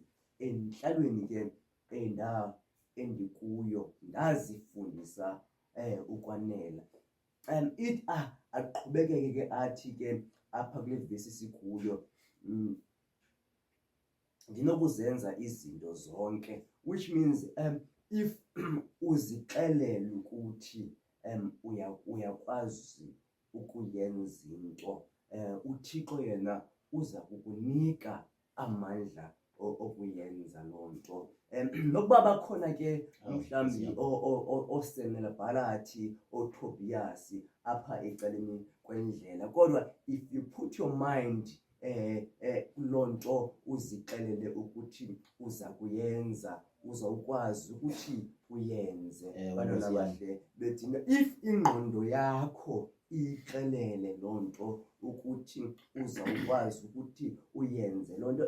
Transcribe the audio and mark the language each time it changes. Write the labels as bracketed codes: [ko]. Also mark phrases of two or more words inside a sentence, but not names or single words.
[xh] Entlalweni ke endikuyo ndazifundisa ukwanela. It aqhubekeke ke athi ke apha kule vesi sikuyo ndinokuzenza izinto zonke, [en] which means if [xh] uzixelele ukuthi uyakwazi ukuyenza into, uThixo yena uza kukunika amandla okuyenza loo nto. Nokuba bakhona ke mhlambi oSenela Balathi oTobias apha ecaleni kwendlela, kodwa [en] if you put your mind [xh] kuloo nto uzixelele ukuthi uza kuyenza, uzawukwazi ukuthi uyenze. Bantwana bahle bedinga if ingqondo yakho ixelele loo nto ukuthi uzawukwazi ukuthi uyenze loo nto.